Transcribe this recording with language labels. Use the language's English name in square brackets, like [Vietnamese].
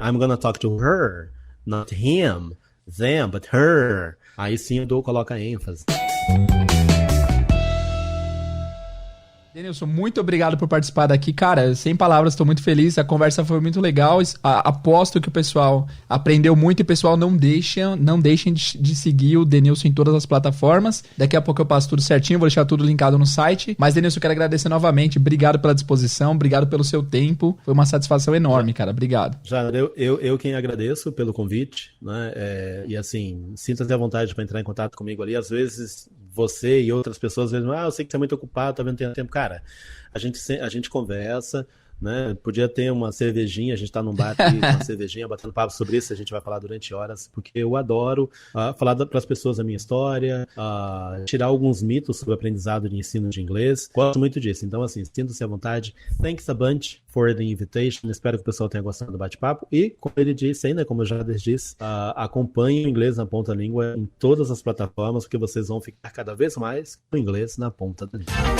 [English] I'm gonna talk to her, not him, them, but her. [Portuguese] Aí sim eu coloco a ênfase. Denilson, muito obrigado por participar daqui. Cara, sem palavras, estou muito feliz. A conversa foi muito legal. Aposto que o pessoal aprendeu muito e, pessoal, não deixem de seguir o Denilson em todas as plataformas. Daqui a pouco eu passo tudo certinho, vou deixar tudo linkado no site. Mas, Denilson, eu quero agradecer novamente. Obrigado pela disposição, obrigado pelo seu tempo. Foi uma satisfação enorme, cara. Obrigado. Já, eu quem agradeço pelo convite, né? E assim, sinta-se à vontade para entrar em contato comigo ali. Às vezes você e outras pessoas dizem, eu sei que você é muito ocupado, talvez não tenha tempo. Cara, a gente conversa, né? Podia ter uma cervejinha, a gente tá num bar aqui, uma cervejinha, batendo papo sobre isso, a gente vai falar durante horas, porque eu adoro falar para as pessoas a minha história, tirar alguns mitos sobre o aprendizado de ensino de inglês. Gosto muito disso. Então, assim, sinta-se à vontade. [English] Thanks a bunch for the invitation. [Portuguese] Espero que o pessoal tenha gostado do bate-papo. E, como ele disse ainda, como eu já disse, acompanhe o Inglês na Ponta da Língua em todas as plataformas, porque vocês vão ficar cada vez mais com o inglês na ponta da língua.